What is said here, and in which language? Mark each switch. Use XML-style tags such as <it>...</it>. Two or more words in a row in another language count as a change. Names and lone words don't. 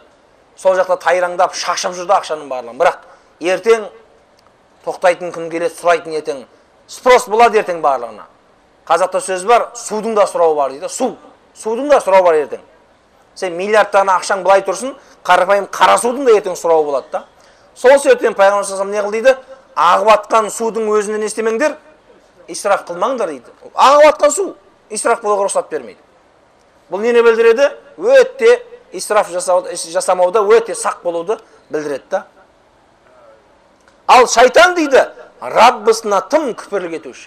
<kk>Сол жақта тайраңдап, шашып жүрді ақшаның барлығын. Бірақ ертең тоқтайтын күн келеді, сұрайтын ертең. Спрос болады ертең барлығына. Қазақта сөз бар, судың да сұрауы бар дейді. Судың да сұрауы бар ертең. Сен миллиардтарына ақшаң былай тұрсын, қарапайым қара судың да ертең сұрауы болады да. Сол себептен Пайғамбар</kk> <ar>صلى الله عليه وسلم</ar> <kk>не қыл дейді? Ағып атқан судың өзінен істемеңдер, исраф қылмаңдар дейді. Ағып атқан су исраф болуға рұқсат бермейді. Бұл нені білдіреді? Өте исраф жасамауда өте сақ болуды білдіреді да. Ал шайтан дейді, Раббысына тым күпірлік етуші.</kk>